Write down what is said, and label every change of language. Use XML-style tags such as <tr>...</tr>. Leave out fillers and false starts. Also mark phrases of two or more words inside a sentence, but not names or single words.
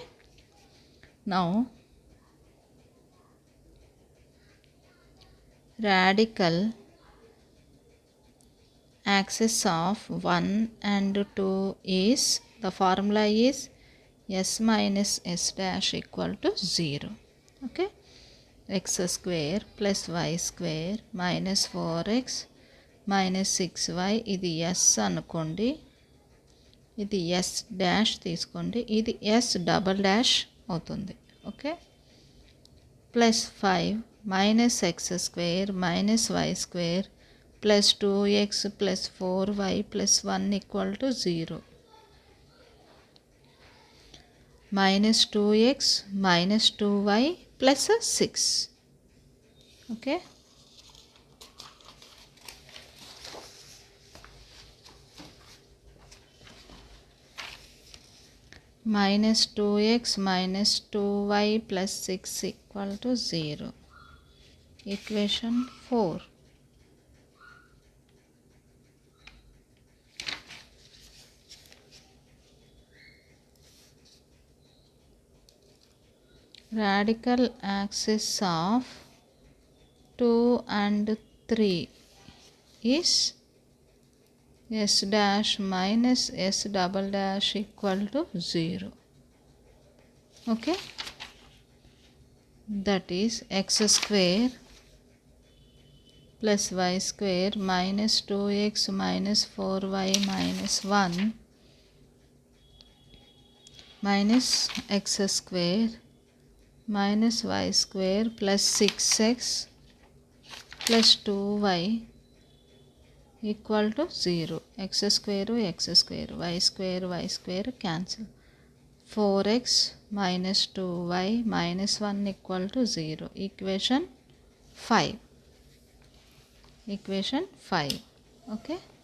<en>Now radical axis of 1 and 2 is, the formula is s minus s dash equal to 0. Okay. X square plus y square minus 4x minus 6y,</en> <te>ఇది s అనుకోండి, ఇది</te> <en>s dash</en> <te>తీసుకోండి, ఇది</te> <en>s double dash</en> <te>అవుతుంది. ఓకే.</te> <en>plus 5 minus x square minus y square plus 2x plus 4y plus 1 equal to 0. minus 2x minus 2y plus 6. Okay. Minus 2x minus 2y plus 6 equal to 0. Equation 4. Radical axis of 2 and 3 is s dash minus s double dash equal to 0. Okay. That is x square plus y square minus 2x minus 4y minus 1 minus x square minus y square plus 6x plus 2y equal to 0. x square y square cancel. 4x minus 2y minus 1 equal to 0. Equation 5. Equation 5. Okay.</en>